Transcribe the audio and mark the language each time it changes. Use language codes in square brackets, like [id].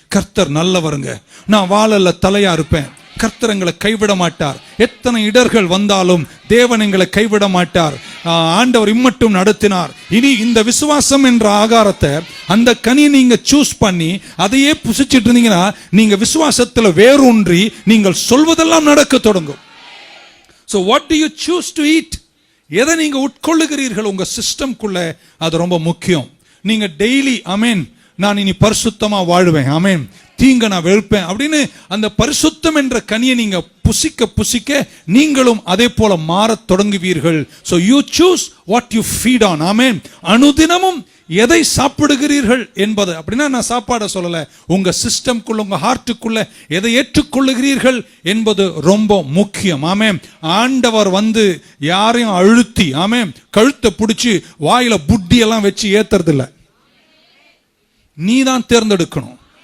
[ta] கர்த்தர் நல்லவருங்க, நான் வாழல்ல தலையா இருப்பேன், கர்த்தர் எங்களை கைவிட மாட்டார், எத்தனை இடர்கள் வந்தாலும் தேவன் எங்களை கைவிட மாட்டார், ஆண்டவர் இம்மட்டும் நடத்தினார். இனி இந்த விசுவாசம் என்ற ஆகாரத்தை, அந்த கனியை நீங்க சூஸ் பண்ணி அதையே புசிச்சிட்டு இருந்தீங்கன்னா நீங்க விசுவாசத்துல வேரூன்றி நீங்கள் சொல்வதெல்லாம் நடக்க தொடங்கும். [en] So what do you choose to eat? [ta] எதை நீங்க உட்கொள்ளுகிறீர்கள் உங்க சிஸ்டம்குள்ள, அது ரொம்ப முக்கியம். நீங்க டெய்லி ஆமென், நான் இனி பரிசுத்தமா வாழ்வேன், ஆமென், தீங்க நான் வெறுப்பேன் அப்படின்னு அந்த பரிசுத்தம் என்ற கனியை நீங்க புசிக்க புசிக்க நீங்களும் அதே போல மாறத் தொடங்குவீர்கள். [en] So you choose what you feed on. [ta] ஆமென். அனுதினமும் எதை சாப்பிடுகிறீர்கள் என்பது, அப்படின்னா நான் சாப்பாடை சொல்லல, உங்க சிஸ்டம்குள்ள உங்க ஹார்ட்டுக்குள்ள எதை ஏற்றுக்கொள்ளுகிறீர்கள் என்பது ரொம்ப முக்கியம். ஆமென். ஆண்டவர் வந்து யாரையும் அழுத்தி ஆமென் கழுத்தை பிடிச்சி வாயில புட்டி எல்லாம் வச்சு ஏத்துறது இல்ல, நீ தான் தேர்ந்தெடுக்கணும்.